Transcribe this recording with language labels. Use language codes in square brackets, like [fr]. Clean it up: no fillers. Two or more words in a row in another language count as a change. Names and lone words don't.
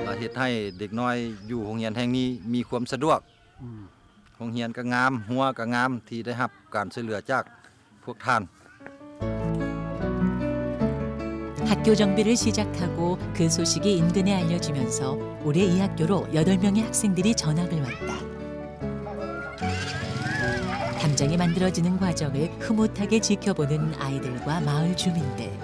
[lo] ດໃຫ້ເດັກນ້ອຍຢູ່ໂຮງຮຽນແຫ່ງນີ້ມີຄວາມສະດວກໂຮງຮຽນກໍງາມຫົວກໍງາມທີ່ໄດ້ຮັບການຊ່ວຍເຫຼືອຈາກພວກທ່ານ [ko] 학교 정비를 시작하고 그 소식이 인근에 알려지면서 올해 이 학교로 8명의 학생들이 전학을 왔다. 담장이 만들어지는 과정을 흐뭇하게 지켜보는 아이들과 마을 주민들.